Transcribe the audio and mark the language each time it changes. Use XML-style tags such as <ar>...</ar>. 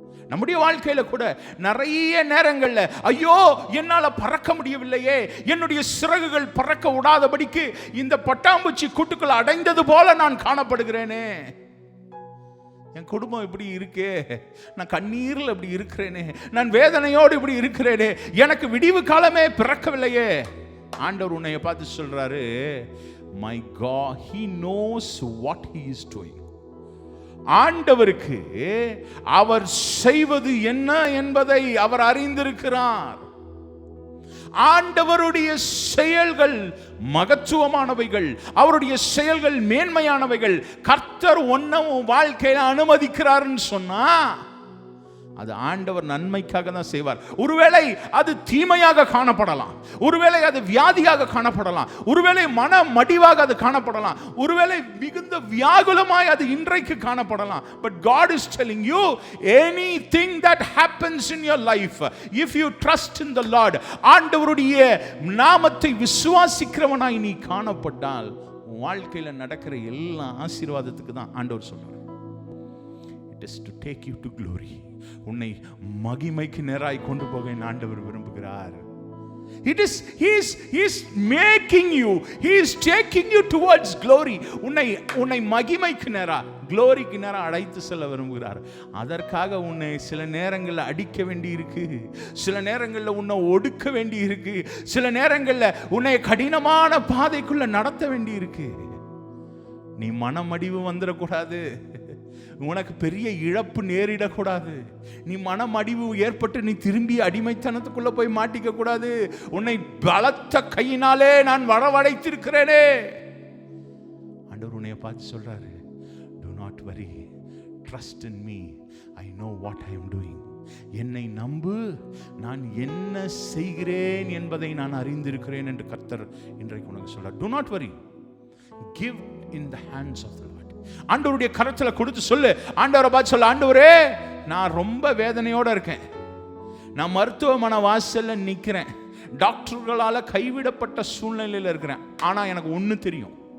<ta>நம்முடைய வாழ்க்கையில கூட நிறைய நேரங்கள்ல ஐயோ என்னால பறக்க முடியவில்லையே, என்னுடைய சிறகுகள் பறக்க விடாதபடிக்கு இந்த பட்டாம்பூச்சி கூட்டுக்குள்ள அடைந்தது போல நான் காணப்படுகிறேனே, என் குடும்பம் இப்படி இருக்கே, நான் கண்ணீரில் இப்படி இருக்கிறேனே, நான் வேதனையோடு இப்படி இருக்கிறேனே, எனக்கு விடிவு காலமே பிறக்கவில்லையே. ஆண்டவர் உன்னை பார்த்து சொல்றாரு,</ta> <en>my God, he knows what he is doing.</en> <ta>ஆண்டவருக்கு அவர் செய்வது என்ன என்பதை அவர் அறிந்திருக்கிறார். ஆண்டவருடைய செயல்கள் மகத்துவமானவைகள், அவருடைய செயல்கள் மேன்மையானவைகள். கர்த்தர் ஒன்ன வாழ்க்கையில அனுமதிக்கிறார்னு சொன்னா அது ஆண்டவர் நன்மைக்காக தான் செய்வார். ஒருவேளை அது தீமையாக காணப்படலாம், ஒருவேளை அது வியாதியாக காணப்படலாம், ஒருவேளை மன மடிவாக அது காணப்படலாம், ஒருவேளை மிகுந்த வியாகுலமாய் அது இன்றைக்கு காணப்படலாம்.</ta> <en>But God is telling you, anything that happens in your life, if you trust in the Lord,</en> <ta>ஆண்டவருடைய நாமத்தை விசுவாசிக்கிறவனாய் நீ காணப்பட்டால் வாழ்க்கையில நடக்கிற எல்லா ஆசீர்வாதத்துக்கு தான் ஆண்டவர் சொல்றார்.</ta> <en>It is to take you to glory.</en> <ta>உன்னை மகிமைக்கு நேராய் கொண்டு போக ஆண்டவர் விரும்புகிறார்.</ta> <en>He is making you, he is taking you towards glory.</en> <ta>உன்னை மகிமைக்கு நேரா, gloryக்கு நேரா அழைத்து செல்ல விரும்புகிறார். அதற்காக உன்னை சில நேரங்களில் அடிக்க வேண்டி இருக்கு, சில நேரங்களில் உன்னை ஒடுக்க வேண்டி இருக்கு, சில நேரங்களில் உன்னை கடினமான பாதைக்குள்ள நடத்த வேண்டி இருக்கு. நீ மனமடிவு வந்துடக்கூடாது, உனக்கு பெரிய இழப்பு நேரிடக்கூடாது, நீ மனமடிவு ஏற்பட்டு நீ திரும்பி அடிமைத்தனத்துக்குள்ள போய் மாட்டிக்க கூடாது. உன்னை பலத்த கையினாலே நான் வரவழைத்திருக்கிறேனே. ஆண்டவர் உன்னை பார்த்து சொல்றாரு,</ta> <en>do not worry, trust in me, I know what I am doing.</en> <ta>என்னை நம்பு, நான் என்ன செய்கிறேன் என்பதை நான் அறிந்திருக்கிறேன் என்று கர்த்தர் இன்றைக்கு உனக்கு சொல்றார்.</ta> <en>do not worry, give in the hands of the Lord.</en> <ta>ஆண்டவருடைய கரத்துல கொடுத்து சொல்லு, ஆண்டவரை பார்த்து சொல்லு, ஆண்டவரே நான் ரொம்ப வேதனையோட இருக்கேன், நான் மருத்துவமனை வாசல்ல நிக்கிறேன், டாக்டர்களால கைவிடப்பட்ட சூழ்நிலையில் இருக்கிறேன். ஆனா எனக்கு ஒண்ணு தெரியும்,</ta>